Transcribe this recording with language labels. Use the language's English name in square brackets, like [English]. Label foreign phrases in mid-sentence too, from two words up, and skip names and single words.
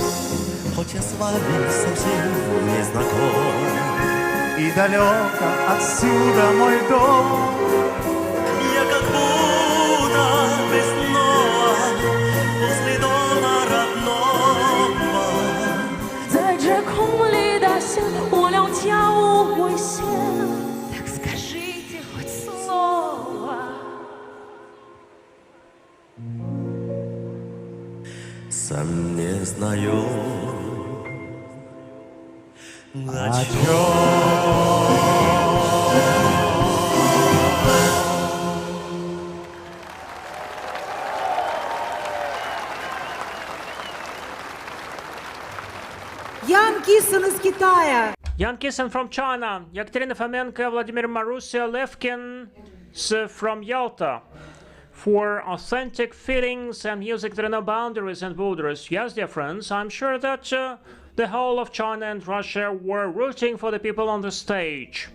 [Russian] Хоть я с вами совсем не знаком, И далеко отсюда мой дом, я как будто весной возле дома родного. [Chinese] 在这空里的线，我俩悄无危险。 [Russian] Так скажите хоть слово. Сам не знаю, о Ян Кисон из Китая. [English] Jan Kissen from China, Yekaterina Fomenko, Vladimir Marussia Levkin from Yalta. For authentic feelings and music that are no boundaries and borders. Yes, dear friends, I'm sure that the whole of China and Russia were rooting for the people on the stage.